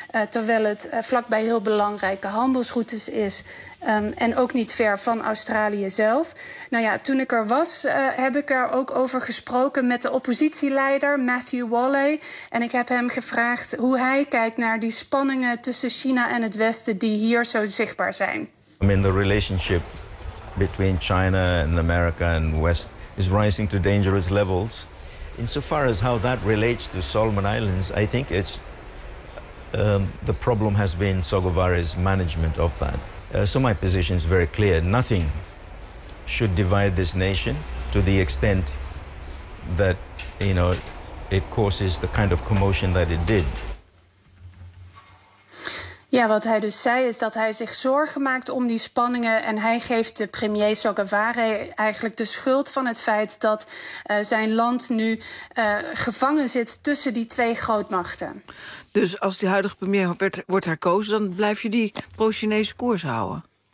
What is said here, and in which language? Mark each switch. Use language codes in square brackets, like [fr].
[nl] Terwijl het vlakbij heel belangrijke handelsroutes is. En ook niet ver van Australië zelf. Nou ja, toen ik er was, heb ik er ook over gesproken met de oppositieleider Matthew Walley. En ik heb hem gevraagd hoe hij kijkt naar die spanningen tussen China en het Westen die hier zo zichtbaar zijn. [en] I mean, the relationship between China and America and West is rising to dangerous levels. Insofar as how that relates to Solomon Islands, I think it's the problem has been Sogavare's management of that. So my position is very clear. Nothing should divide this nation to the extent that, you know, it causes the kind of commotion that it did. [nl] Ja, wat hij dus zei is dat hij zich zorgen maakt om die spanningen. En hij geeft de premier Sogavare eigenlijk de schuld van het feit dat zijn land nu gevangen zit tussen die twee grootmachten. Dus als die huidige premier wordt herkozen, dan blijf je die pro-Chinese koers houden?